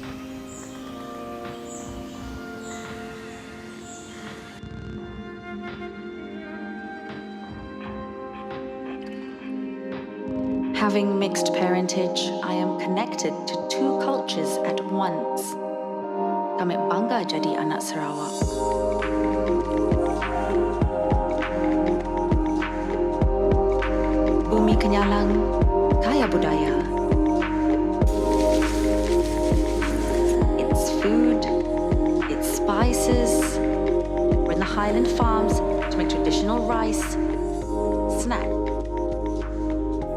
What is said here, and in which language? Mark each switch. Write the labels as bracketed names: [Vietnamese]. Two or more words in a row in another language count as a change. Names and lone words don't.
[English] Having mixed parentage, I am connected to two cultures at once. [Malay] Kami bangga jadi anak Sarawak. Bumi Kenyalang, kaya budaya. [English] Its food, its spices, we're in the Highland Farms to make traditional rice, snack,